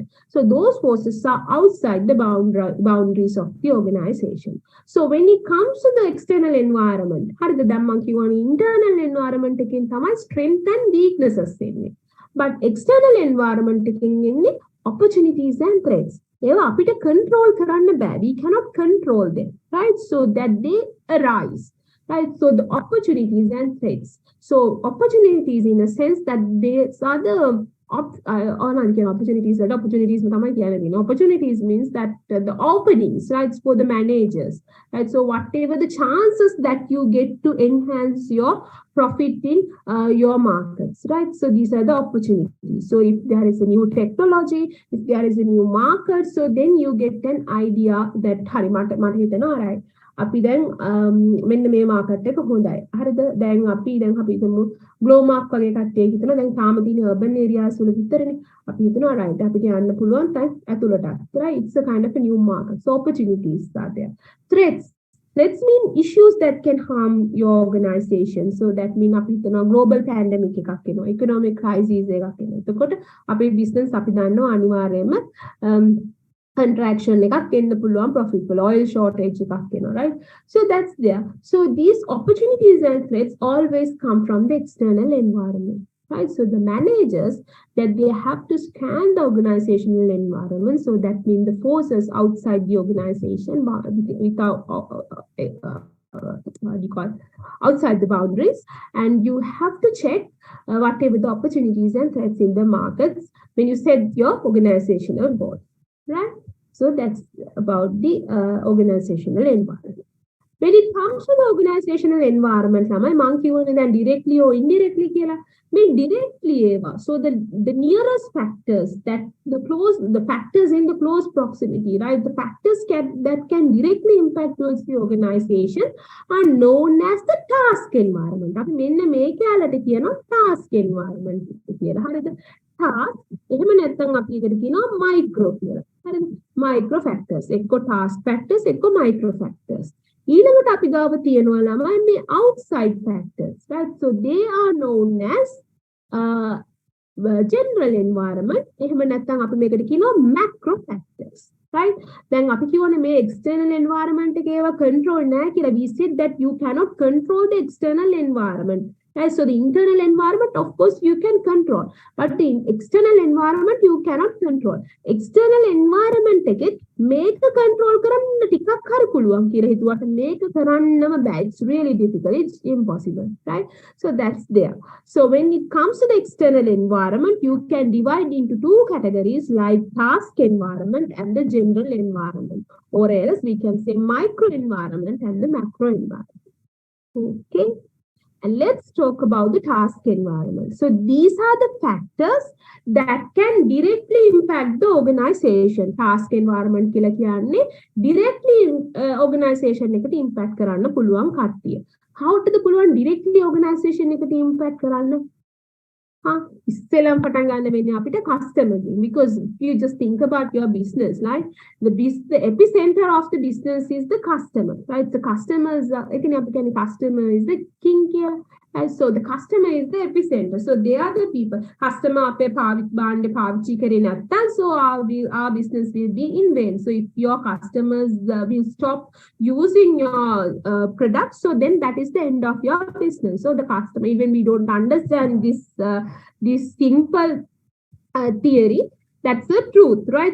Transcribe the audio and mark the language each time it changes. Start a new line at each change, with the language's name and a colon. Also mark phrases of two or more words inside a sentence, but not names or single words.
English: So those forces are outside the boundaries of the organization. So when it comes to the external environment, internal environment strength and weaknesses. But external environment opportunities and threats.
Sinhala: අපිට control කරන්න බෑ.
English: We cannot control them, right? So that they arise, right? So the opportunities and threats. So opportunities in a sense that these are the opportunities. Opportunities means that the openings, right, for the managers, right? So whatever the chances that you get to enhance your profit in your markets, right? So these are the opportunities. So if there is a new technology, if there is a new market, so then you get an idea that right?
Sinhala: අපි දැන් මෙන්න මේ මාකට් එක හොඳයි. හරිද? දැන් අපි හිතමු ග්ලෝ මාක් වගේ කට්ටිය හිතනවා දැන් තාම තියෙන
English: urban areas
Sinhala: වල විතරනේ. අපි හිතනවා right අපිට යන්න පුළුවන් ඇතුළටත්.
English: Right? It's a kind of a new market. So opportunities are there. Threats mean issues that can harm your organization. So that mean
Sinhala: අපි හිතනවා
English: global pandemic
Sinhala: එකක් එනවා.
English: economic crisis
Sinhala: එකක් එනවා. එතකොට අපේ business අපි දන්නවා අනිවාර්යයෙන්ම contraction එකක් එන්න පුළුවන්, profit වල
English: oil shortage
Sinhala: එකක් එනවා,
English: right? So that's there. So these opportunities and threats always come from the external environment. right? So the managers that they have to scan the organizational environment. So that means the forces outside the organization without what do you call outside the boundaries, and you have to check whatever the opportunities and threats in the markets when you set your organizational goal, right? So that's about the organizational environment. When it comes to the organizational environment,
Sinhala: ළමයි මං කියවනේ දැන්
English: directly or indirectly
Sinhala: කියලා. මේ directly ඒවා.
English: So the nearest factors that the factors in the close proximity, right? The factors that can directly impact towards the organization are known as the task environment.
Sinhala: අපි මෙන්න මේ කැලට කියනවා
English: task environment
Sinhala: කියලා. හරිද? Task එහෙම නැත්නම් අපි ඒකට කියනවා micro කියලා. හරිද?
English: Micro factors. එක්ක task factors, එක්ක micro factors.
Sinhala: ඊළඟට අපි ගාව තියෙනවා ළමයි මේ
English: outside factors, right? So they are known as general environment.
Sinhala: එහෙම නැත්නම් අපි මේකට කියනවා
English: macro factors, right?
Sinhala: දැන් අපි කියවනේ මේ
English: external environment
Sinhala: එකේ ඒවා control නැහැ කියලා.
English: We said that you cannot control the external environment. Right? So the internal environment, of course, you can control, but the external environment you cannot control. External environment
Sinhala: එකේ මේක control කරන්න ටිකක් හරි පුළුවන් කියලා හිතුවට මේක කරන්නම බෑ.
English: It's really difficult. It's impossible, right? So that's there. So when it comes to the external environment, you can divide into two categories like task environment and the general environment, or else we can say micro environment and the macro environment. Okay. And let's talk about the task environment. So these are the factors that can directly impact the organization. Task environment
Sinhala: කියලා කියන්නේ
English: directly organization
Sinhala: එකට impact කරන්න පුළුවන් කට්ටිය.
English: How to the පුළුවන් directly organization එකට impact කරන්න?
Sinhala: ඉස්සෙල්ලම පටන් ගන්න වෙන්නේ අපිට
English: customer, because you just think about your business, right? The epicenter of the business is the customer, right? The customers, customer is the king here, and so the customer is the epicenter. So they are the people. Customer
Sinhala: අපේ භාණ්ඩ පාවිච්චි කරේ නැත්නම්,
English: so our business will be in vain. So if your customers will stop using your products, so then that is the end of your business. So the customer, even we don't understand this simple theory, that's the truth, right?